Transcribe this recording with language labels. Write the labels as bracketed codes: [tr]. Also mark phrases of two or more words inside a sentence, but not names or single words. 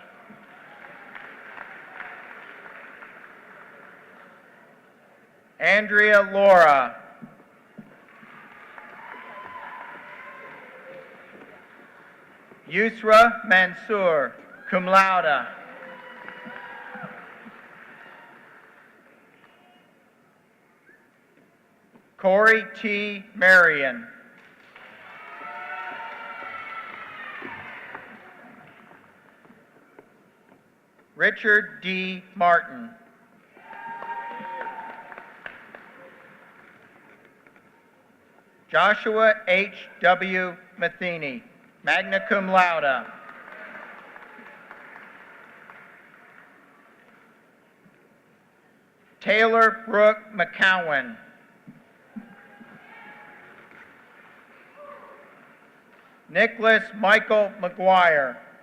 [en] Andrea Laura. Yusra Mansour, [la] cum laude. [en] Corey T. Marion. Richard D. Martin. Joshua H. W. Matheny, [la] magna cum laude. [en] Taylor Brooke McCowan. Nicholas Michael McGuire.